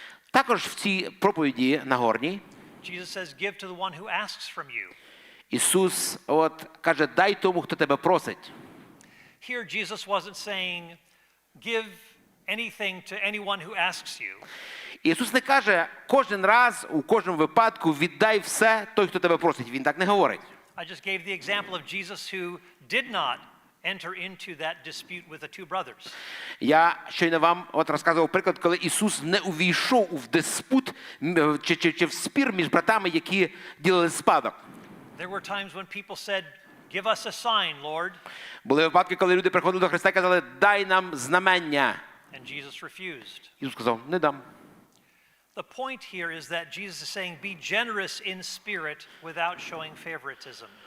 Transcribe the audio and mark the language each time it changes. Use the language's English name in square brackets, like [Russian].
[Ukrainian] Також в цій проповіді Нагорній [English] Jesus says, give to the one who asks from you. [Ukrainian] Ісус каже, дай тому, хто тебе просить. [English] Here Jesus wasn't saying, give anything to anyone who asks you. [Ukrainian] Ісус не каже, кожен раз, у кожному випадку віддай все той, хто тебе просить. Він так не говорить. [English] I just gave the example of Jesus who did not enter into that dispute with the two brothers. [Ukrainian] Я щойно вам розказував приклад, коли Ісус не увійшов в диспут чи в спір між братами, які ділили спадок. [English] There were times when people said, give us a sign, Lord. [Ukrainian] Були випадки, коли люди приходили до Христа і казали, дай нам знамення. [English] And Jesus refused. [Ukrainian] Ісус сказав, не дам. [English] The point here is that Jesus is saying, be generous in spirit without showing favoritism.